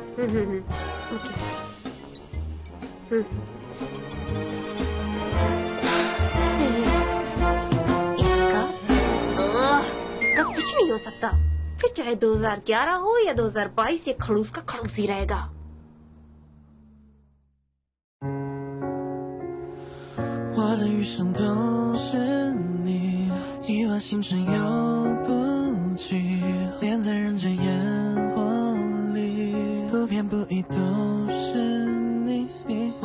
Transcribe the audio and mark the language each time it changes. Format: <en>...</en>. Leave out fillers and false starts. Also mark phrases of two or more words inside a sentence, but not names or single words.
<hi>इसका कुछ नहीं हो सकता। फिर चाहे 2011 हो या 2022, ये खड़ूस का खड़ूस ही रहेगा।</hi> <zh>我的余生都是你，意乱心神又不记，恋在人间烟火里，不偏不倚都是你，我</zh>